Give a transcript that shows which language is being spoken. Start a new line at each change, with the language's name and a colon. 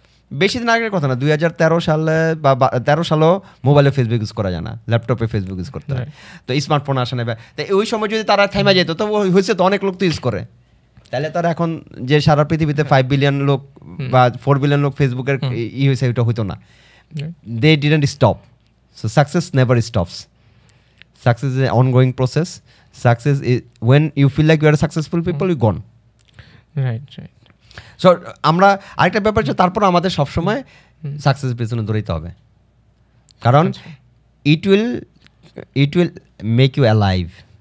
Bangla: বেশি দিন আগের কথা না, 2013 সালে বা 13 সালেও মোবাইলে ফেসবুক ইউজ করা যায় না, ল্যাপটপে ফেসবুক ইউজ করতে হয়, তো স্মার্টফোন আসে না। তাই ওই সময় যদি তারা থাইমা যেত, তো হয়েছে তো অনেক লোক তো ইউজ করে, তাহলে তারা এখন যে সারা পৃথিবীতে 5 বিলিয়ন লোক বা 4 বিলিয়ন লোক ফেসবুকের হয়েছে, ওইটা হইতো না।
English: They didn't stop. So success never stops. Success is an ongoing process. Success is when you feel like you are a successful people, you gone. Right.
Bangla: So আমরা আরেকটা ব্যাপার হচ্ছে, তারপর আমাদের সবসময় সাকসেস পেছনে দৌড়াইতে হবে, কারণ
English: it will make you alive.